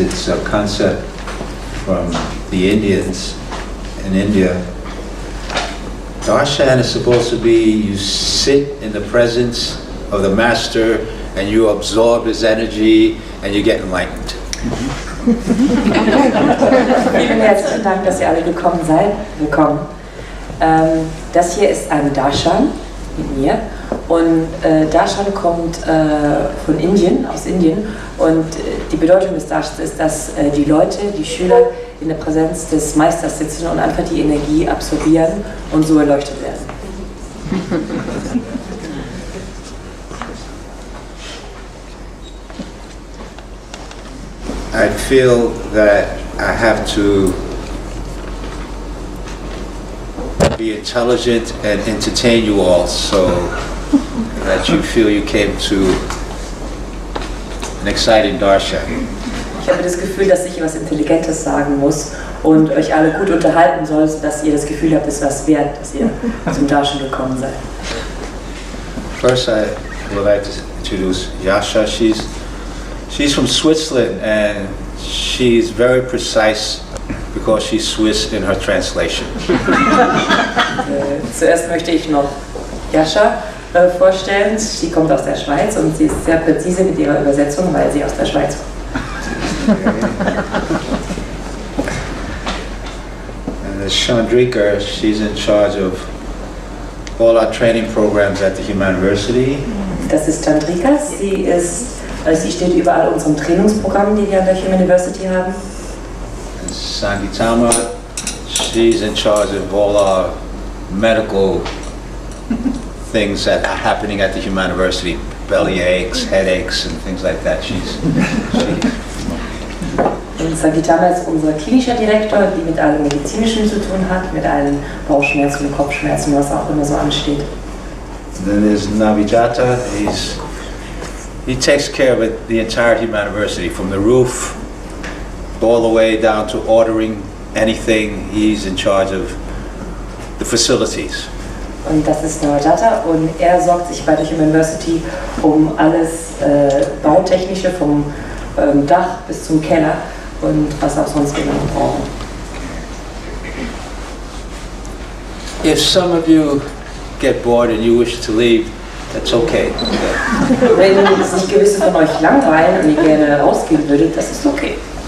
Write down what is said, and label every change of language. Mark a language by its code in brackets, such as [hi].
[en] It's a concept from the Indians in India. Darshan is supposed to be you sit in the presence of the Master and you absorb his energy and you get enlightened. [de] Vielen herzlichen Dank, dass ihr alle gekommen seid. Willkommen. Das hier ist ein Darshan mit mir. Und Darshan kommt von Indien, aus Indien. Und die Bedeutung des Darshans ist, dass die Leute, die Schüler in der Präsenz des Meisters sitzen und einfach die Energie absorbieren und so erleuchtet werden. [en] I feel that I have to be intelligent and entertain you all so that you feel you came to an exciting darshan. [de] Ich habe das Gefühl, dass ich etwas Intelligentes sagen muss und euch alle gut unterhalten soll, dass ihr das Gefühl habt, es ist was wert, dass ihr zum Darshan gekommen seid. [en] First, I would like to introduce Yasha. She's from Switzerland and she's very precise because she's Swiss in her translation. [de] Zuerst möchte ich noch Yasha vorstellen. Sie kommt aus der Schweiz und sie ist sehr präzise mit ihrer Übersetzung, weil sie aus der Schweiz kommt. [en] And Chandrika, she's in charge of all our training programs at the University. [de] Das ist Chandrika. Sie steht über all unseren Trainingsprogrammen, die wir an der University haben. [en] And Sangitama, she's in charge of all our medical things that are happening at the University, belly aches, headaches, and things like that. [de] Und Sangitama ist unser klinischer Direktor, die mit allem Medizinischen zu tun hat, mit allen Bauchschmerzen, Kopfschmerzen, was auch immer so ansteht. [en] Then there's Navijata. He takes care of it, the entire University, from the roof all the way down to ordering anything. He's in charge of the facilities. [de] Und das ist Navajata und er sorgt sich bei der University um alles Bautechnische vom Dach bis zum Keller und was auch sonst genau brauchen. [en] If some of you get bored and you wish to leave, that's okay. [de] Wenn sich gewisse von euch langweilen und ihr gerne rausgehen würdet, das ist okay.